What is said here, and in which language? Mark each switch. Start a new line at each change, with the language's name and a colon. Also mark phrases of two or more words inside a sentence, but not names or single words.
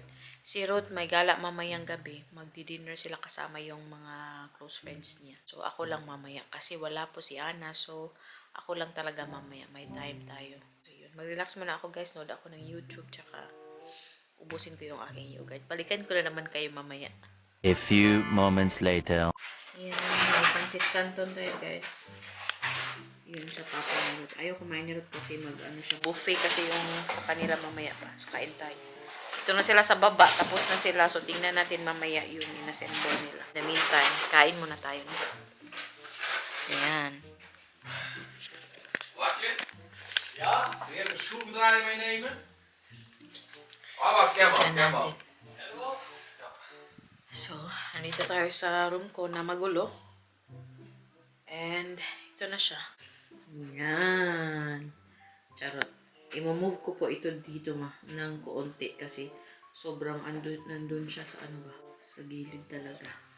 Filipino: Si Ruth may gala mamayang gabi. Magdi-dinner sila kasama yung mga
English: close friends
Filipino: niya. So, ako lang mamaya. Kasi wala po si Ana. So, ako lang talaga mamaya. May time tayo. So, yun. Mag-relax muna ako guys. Nood ako ng YouTube. Tsaka, ubusin ko yung aking yogurt. Balikan ko na naman kayo mamaya.
English: A few moments later.
Filipino: Ayan. May pancit canton tayo guys. Yun sa papa ni Ruth. Ayaw kumain ni Ruth kasi siya. Buffet kasi yung sa kanila mamaya pa. So, kain tayo. Ito na sila sa baba. Tapos na sila. So, tingnan natin mamaya yung inassemble nila.
English: In the meantime,
Filipino: kain muna tayo. No? Ayan.
Dutch: Watje? Ja? Wil je even een schroevendraaier meenemen?
Filipino: Oh, Kemal. So, andito tayo sa room ko na magulo. And, ito na siya. Yan. Charot. I-move ko po ito dito ng kuunti kasi sobrang nandun siya sa sa gilid talaga.